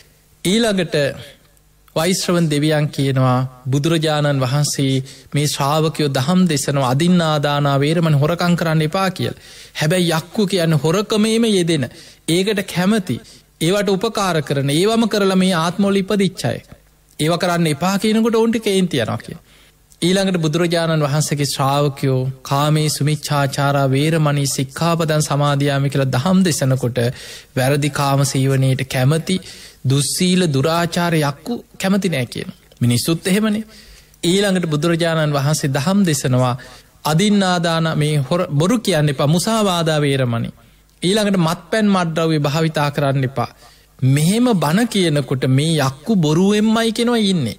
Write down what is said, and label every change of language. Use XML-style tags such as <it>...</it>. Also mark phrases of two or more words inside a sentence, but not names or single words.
<si>ඊළඟට වෛශ්‍රවන් දෙවියන් කියනවා බුදුරජාණන් වහන්සේ මේ ශ්‍රාවකයෝ දහම් දෙසනවා</si> <pi>අදින්නාදානා වේරමණී</pi> <si>හොරකම් කරන්න එපා කියලා. හැබැයි යක්කු කියන්නේ හොරකමේම යෙදෙන. ඒකට කැමති. ඒවට උපකාර කරන. ඒවම කරලා මේ ආත්මවල ඉපදිච්ච අය. ඒව කරන්න එපා කියනකොට උන්ට කේන්ති යනවා කියලා. ඊළඟට බුදුරජාණන් වහන්සේගේ ශ්‍රාවකයෝ</si> <pi>කාමේ සුමිච්ඡාචාරා වේරමණී සික්ඛාපදං සමාදියාමි</pi> <si>කියලා දහම් දෙසනකොට වැරදි කාම සීවණයට කැමති දුස්සීල දුරාචාර යක්කු කැමති නෑ කියන. මිනිස්සුත් එහෙමනේ. ඊළඟට බුදුරජාණන් වහන්සේ දහම් දෙසනවා අදින්නාදාන මේ බොරු කියන්න එපා</si> <pi>මුසාවාදා වේරමණී.</pi> <si>ඊළඟට මත්පැන් මත්ද්‍රව්‍ය භාවිතා කරන්න එපා. මෙහෙම බණ කියනකොට මේ යක්කු බොරුවෙන්මයි කෙනවා ඉන්නේ.</si>